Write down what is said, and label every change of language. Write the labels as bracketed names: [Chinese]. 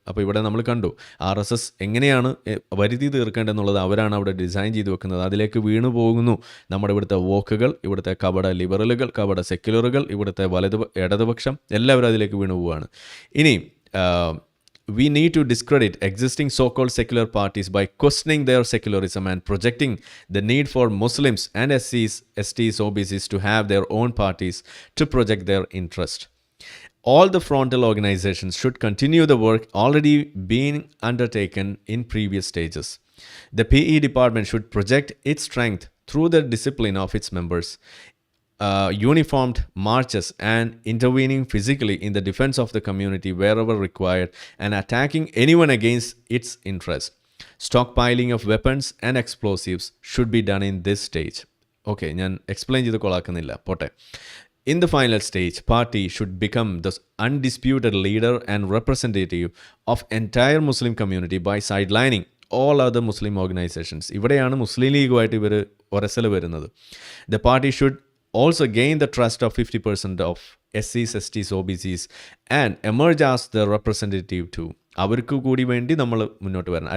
[Malayalam] അപ്പോൾ ഇവിടെ നമ്മൾ കണ്ടു RSS എങ്ങനെയാണ് വരുതി തീർക്കേണ്ടതെന്നുള്ളത് അവരാണ് അവിടെ ഡിസൈൻ ചെയ്ത് വെക്കുന്നത്. അതിലേക്ക് വീണു പോകുന്നു നമ്മുടെ ഇവിടുത്തെ വോക്കുകൾ, ഇവിടുത്തെ കപട ലിബറലുകൾ, കപട സെക്യുലറുകൾ, ഇവിടുത്തെ ഇടതുപക്ഷം എല്ലാവരും അതിലേക്ക് വീണു പോവുകയാണ്. [English] ഇനി we need to discredit existing so-called secular parties by questioning their secularism and projecting the need for Muslims and SCs, STs, OBCs to have their own parties to project their interest. All the frontal organizations should continue the work already being undertaken in previous stages. The PE department should project its strength through the discipline of its members, uniformed marches and intervening physically in the defense of the community wherever required and attacking anyone against its interest. Stockpiling of weapons and explosives should be done in this stage. [Malayalam] Okay, ഞാൻ explain ചെയ്ത് കൊളാക്കുന്നില്ല, പോട്ടെ. [English] In the final stage, party should become the undisputed leader and representative of entire Muslim community by sidelining all other Muslim organizations. [Malayalam] ഇവിടെയാണ് മുസ്ലിം ലീഗുമായിട്ട് ഇവർ ഒരസൽ വരുന്നത്. [English] The party should also gain the trust of 50% of SCs, STs, OBCs and emerge as the representative too. [Malayalam] അവർക്ക് കൂടി വേണ്ടി നമ്മൾ മുന്നോട്ട് വരണം.